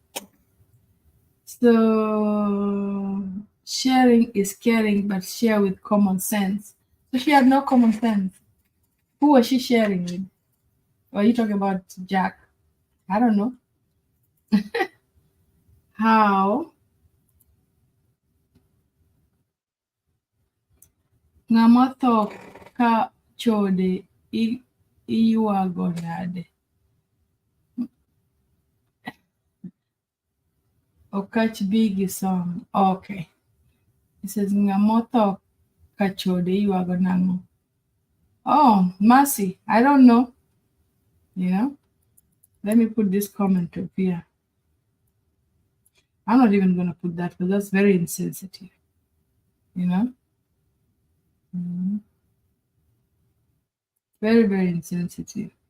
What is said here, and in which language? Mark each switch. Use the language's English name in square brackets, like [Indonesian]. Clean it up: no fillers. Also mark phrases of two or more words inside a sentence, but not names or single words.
[English] So sharing is caring, but share with common sense. So she had no common sense. Who was she sharing with? Or are you talking about Jack? I don't know. [Luo (Kenya and Tanzania)] How ng'ama tho ka chode iyuago nade? [English] Okach big song. Okay. It says [Luo (Kenya and Tanzania)] ng'ama tho ka chode iyuago nang'o? [English] Oh, Mercy. I don't know. You know? Let me put this comment up here. I'm not even going to put that because that's very insensitive. You know? Mhm. Very, very insensitive.